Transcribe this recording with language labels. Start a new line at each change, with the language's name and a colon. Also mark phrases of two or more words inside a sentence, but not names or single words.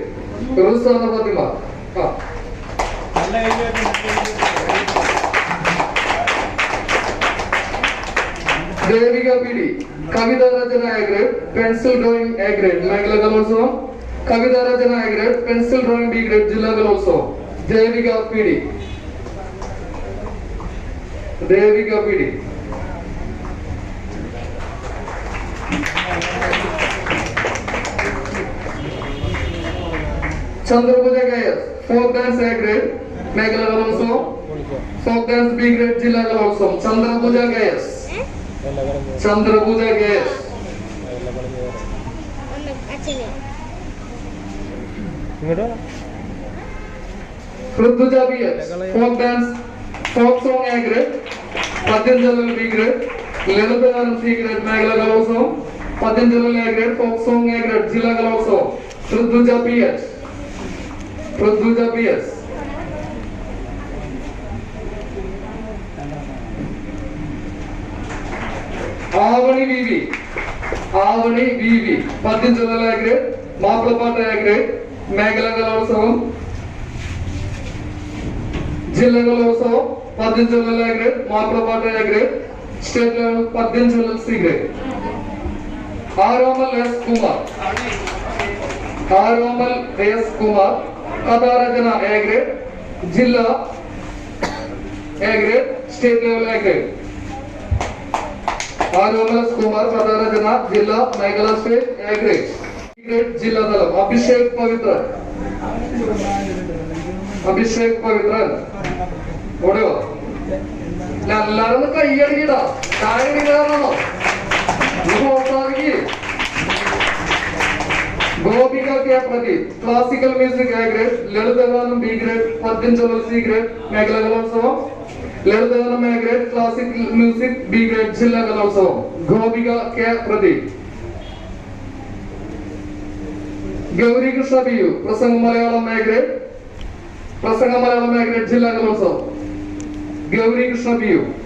English: Rusana Fatima. Devika PD, Kavita Rajana A grade, pencil drawing A grade,
Malayalam: മേഖല കലോത്സവം,
English: Kavita Rajana A grade, pencil drawing B grade,
Malayalam: ജില്ല കലോത്സവം.
English: Devika PD. Devika PD. Chandrapuja K.S., folk dance A grade,
Malayalam: മേഖല കലോത്സവം,
English: folk dance B grade,
Malayalam: ജില്ല കലോത്സവം.
English: Chandrapuja K.S. Chandrapuja K.S. Prithudha B.S. folk dance, folk song A grade, Padinjalal B grade, Lalitagaanam C grade,
Malayalam: മേഖല കലോത്സവം,
English: Padinjalal A grade, folk song A grade,
Malayalam: ജില്ല കലോത്സവം.
English: Prithudha B.S. Prithudha B.S. Avani V.V. Avani V.V. Padinjalal A grade, Maplapot A grade,
Malayalam: മേഖല കലോത്സവം, ജില്ല കലോത്സവം,
English: Padinjalal A grade, Maplapot A grade, state level Padinjalal C grade. Aromal S. Kumar. Aromal S. Kumar, Katharajana A grade, Jilla A grade, state level A grade. Aromal S. Kumar, Katharajana, Jilla, Megala state A grade. B grade,
Malayalam: ജില്ല ദളം. Abhishek Pavitran. Abhishek Pavitran.
English: Whatever.
Malayalam: എല്ലാരും കൈയടിക്കടാ കാണിക്കാറാണോ Gopika K.
English: Pradeep, classical music A grade, Lalitagaanam B grade, Padinjalal C grade,
Malayalam: മേഖല കലോത്സവം,
English: Lalitagaanam A grade, classical music B grade,
Malayalam: ജില്ല കലോത്സവം.
English: Gopika K. Pradeep. Gauri Krishna B.U.,
Malayalam: പ്രസംഗ മലയാളം
English: A grade,
Malayalam: പ്രസംഗ മലയാളം
English: A grade,
Malayalam: ജില്ല കലോത്സവം.
English: Gauri Krishna B.U.